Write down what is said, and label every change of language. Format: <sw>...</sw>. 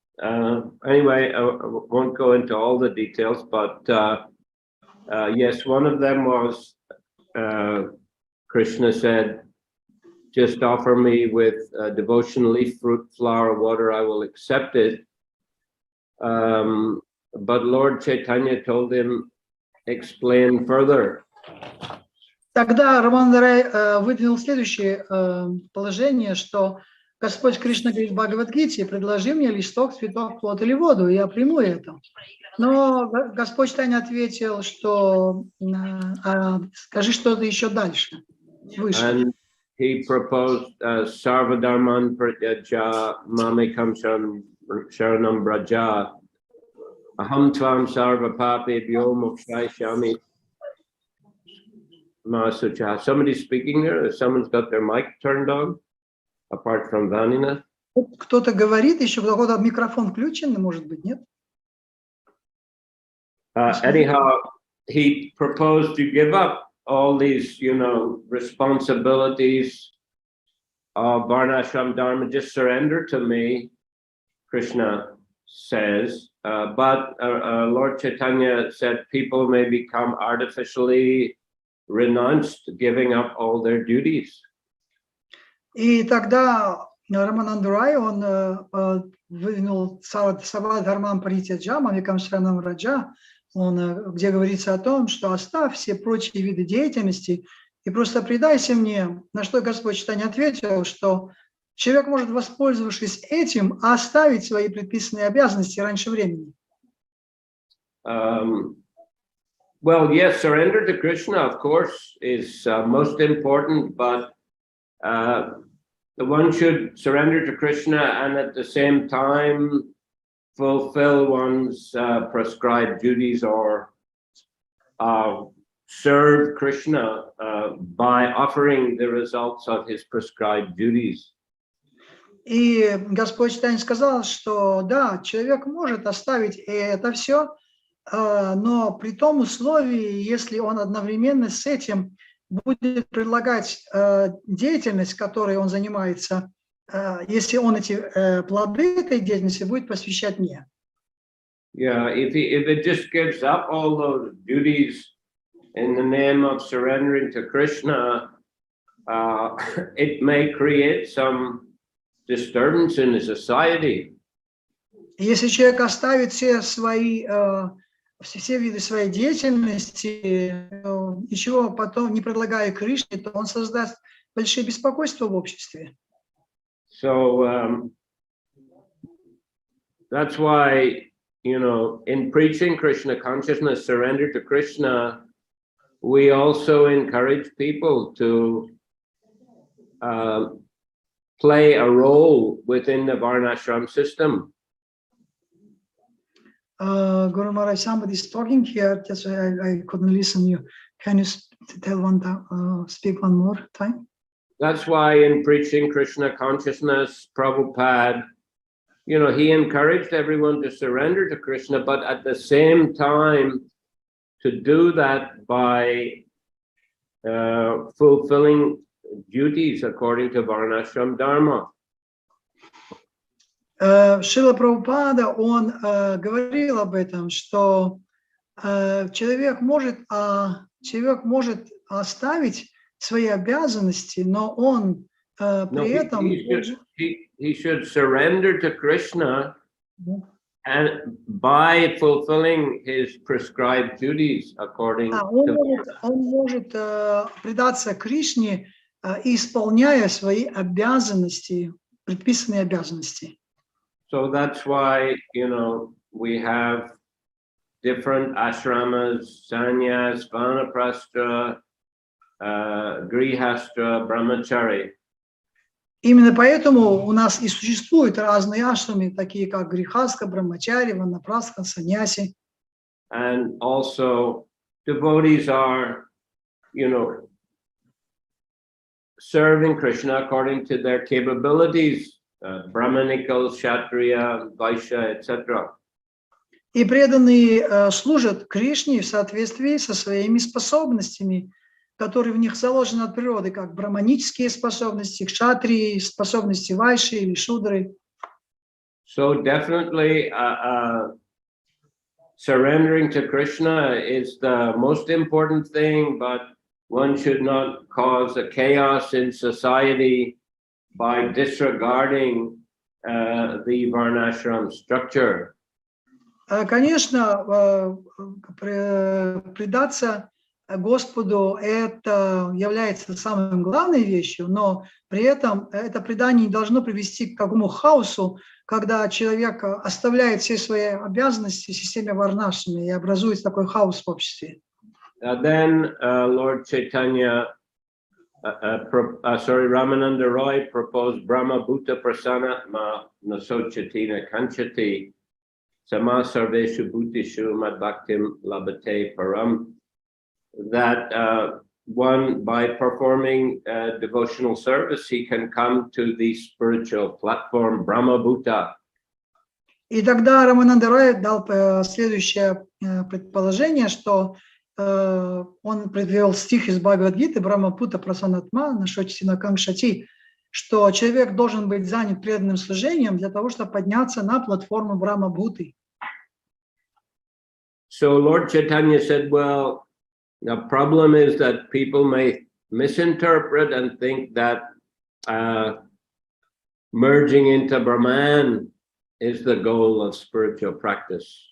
<en>Anyway, I won't go into all the details, but yes, one of them was Krishna said, just offer me with devotion, leaf, fruit, flower, water, I will accept it. But Lord Chaitanya told him, explain further.</en> <ru>Тогда Рамананда Рай выдвинул следующее положение, что Господь Кришна говорит в Бхагавад-гите: предложи мне листок, цветок, плод или воду, и я приму это. Но Господь Чайтанья ответил, что скажи что-то еще дальше, выше.</ru> <en>And he proposed</en> <sa>Sarvadharman Pratyaja Mamekam Sharanam Braja Aham Tvam Sarva Papebhyo Mokshayami Masucha.</sa> <en>Somebody's speaking there? Someone's got their mic turned on, apart from Vanina?</en> <ru>Кто-то говорит, еще кто-то микрофон включен, может быть, нет?</ru> <en>Anyhow, he proposed to give up all these, you know, responsibilities of Varnashram Dharma, just surrender to me, Krishna says. But Lord Chaitanya said people may become artificially renounced, giving up all their duties.</en> <ru>И тогда Рамананда Рай, он выдвинул</ru> <sa>Савадхармам Паритяджа, Мамикам Шранам Раджа,</sa> <ru>где говорится о том, что оставь все прочие виды деятельности и просто предайся мне. На что Господь Чайтанья ответил, что человек может, воспользовавшись этим, оставить свои предписанные обязанности раньше времени.</ru> <en>Well, yes, surrender to Krishna, of course, is most important, but one should surrender to Krishna and at the same time fulfill one's prescribed duties or serve Krishna by offering the results of his prescribed duties.</en> <ru>И Господь Чайтанья сказал, что да, человек может оставить это все, но при том условии, если он одновременно с этим будет предлагать деятельность, которой он занимается, если он эти плоды этой деятельности будет посвящать мне.</ru> <en>Yeah, if it just gives up all those duties in the name of surrendering to Krishna, it may create some disturbance in the society.</en> <ru>Если человек оставит все виды своей деятельности, ничего потом не предлагая Кришне, то он создаст большие беспокойства в обществе.</ru> <en>So that's why, you know, in preaching Krishna consciousness, surrender to Krishna, we also encourage people to play a role within the Varnashram system. Guru Maharaj, somebody is talking here. Just I couldn't listen you. Can you speak one more time? That's why in preaching Krishna consciousness, Prabhupada, you know, he encouraged everyone to surrender to Krishna, but at the same time, to do that by fulfilling duties according to Varnashram Dharma.</en> <ru>Шрила Прабхупада, он говорил об этом, что человек может оставить свои обязанности, но он при этом...</ru> <en>He should surrender to Krishna And by fulfilling his prescribed duties according to</en> <ru>Он может предаться Кришне, исполняя свои обязанности, предписанные обязанности.</ru> <en>So that's why, we have different ashramas, sannyas, vanaprastha, grihastra, brahmachari.</en> <ru>Именно поэтому у нас и существуют разные ашрамы, такие как грихастха, брамачари, ванапрастха, саньяси.</ru> <en>And also devotees are, serving Krishna according to their capabilities, brahmanicals, kshatriya, vaishya, etc.</en> <ru>И преданные служат Кришне в соответствии со своими способностями, которые в них заложены от природы, как браманические способности, кшатрии, способности вайши или шудры.</ru> <en>So definitely surrendering to Krishna is the most important thing, but one should not cause a chaos in society by disregarding the varnashram structure.</en> <ru>Конечно, предаться Господу это является самой главной вещью, но при этом это предание не должно привести к какому хаосу, когда человек оставляет все свои обязанности в системе варнашрами и образуется такой хаос в обществе.</ru> <en>Then Lord Chaitanya, Ramananda Roy proposed</en> <sa>Brahma Bhuta Prasanatma Nasochatina Kanchati Sama Sarveshu Bhutishu Mad Bhaktim Labate Param,</sa> <en>that one, by performing devotional service, he can come to the spiritual platform Brahma Bhuta.</en> <ru>И тогда Рамананда Рой дал следующее предположение, что он привел стих из Бхагавад-гиты</ru> <sa>Брахма Бхута Прасанатма Нашочтина Кангшати,</sa> <ru>что человек должен быть занят преданным служением для того, чтобы подняться на платформу Брахма Бхуты.</ru> <en>So Lord Chaitanya said, well, the problem is that people may misinterpret and think that merging into Brahman is the goal of spiritual practice.</en>